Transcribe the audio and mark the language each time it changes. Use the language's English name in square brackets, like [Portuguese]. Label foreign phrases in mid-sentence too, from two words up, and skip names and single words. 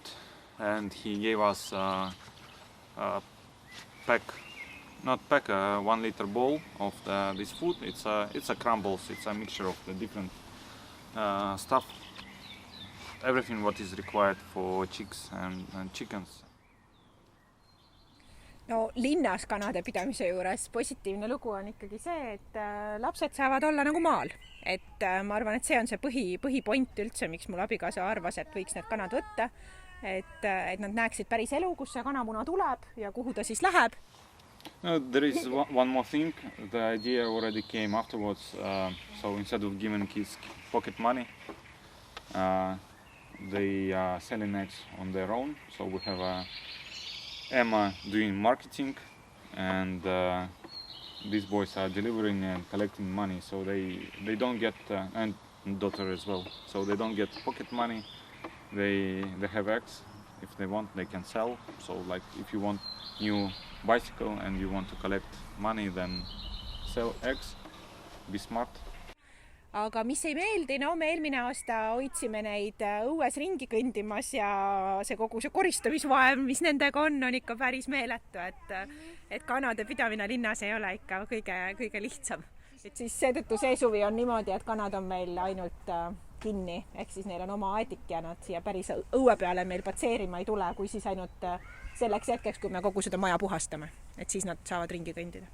[English] And he gave us a 1 liter bowl of this food. It's a crumbles, it's a mixture of the different stuff, everything what is required for chicks and chickens. [Estonian] No linnas kanade pidamise juures positiivne lugu on ikkagi see, et lapsed saavad olla nagu maal. Et ma arvan, et see on see põhipoint üldse, miks mul abikaasa arvas, et võiks need kanad võtta. Et nad näeksid päris elu, kus see kanamuna tuleb ja kuhu ta siis läheb. [English] No, there is one more thing. The idea already came afterwards. So instead of giving kids pocket money, they are selling eggs on their own. So we have Emma doing marketing, and these boys are delivering and collecting money. So they don't get, and daughter as well. So they don't get pocket money. They have eggs. If they want, they can sell. So like if you want new bicycle and you want to collect money, then sell eggs. Be smart. [Estonian] Aga mis ei meeldi, no me eelmine aasta hoidsime neid õues ringi kõndimas ja kogu see koristamisvaev, mis nendega on ikka päris meeletu, et kanade pidamine linnas ei ole ikka kõige lihtsam. Et siis seetõttu see suvi on niimoodi, et kanad on meil ainult kinni, ehk siis neil on oma aedik ja nad siia päris õue peale meil patseerima ei tule, kui siis ainult selleks hetkeks, kui me kogu seda maja puhastame, et siis nad saavad ringi kõndida.